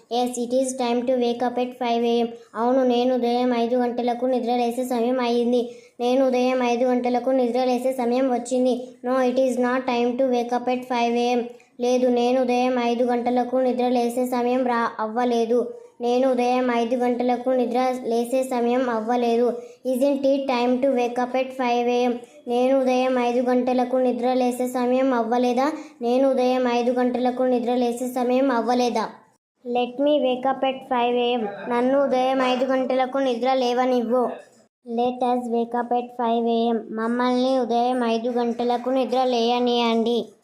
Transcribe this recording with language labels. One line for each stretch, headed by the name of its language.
English: Yes, it is time to wake up at 5 a.m.
Telugu: అవును నేను ఉదయం 5 గంటలకు నిద్ర లేసే సమయం అయ్యింది. నేను ఉదయం 5 గంటలకు నిద్ర లేసే సమయం వచ్చింది.
English: No, it is not time to wake up at 5 a.m.
Telugu: లేదు నేను ఉదయం 5 గంటలకు నిద్ర లేసే సమయం అవ్వలేదు. నేను ఉదయం 5 గంటలకు నిద్ర లేసే సమయం అవ్వలేదు.
English: Isn't it time to wake up at 5 a.m.?
Telugu: నేను ఉదయం 5 గంటలకు నిద్ర లేసే సమయం అవ్వలేదా? నేను ఉదయం 5 గంటలకు నిద్ర లేసే సమయం అవ్వలేదా?
English: Let me wake up at 5 a.m.
Telugu: నన్ను ఉదయం 5 గంటలకు నిద్ర లేవనివ్వు.
English: Let us wake up at 5 a.m.
Telugu: మమ్మల్ని ఉదయం 5 గంటలకు నిద్ర లేయనీయండి.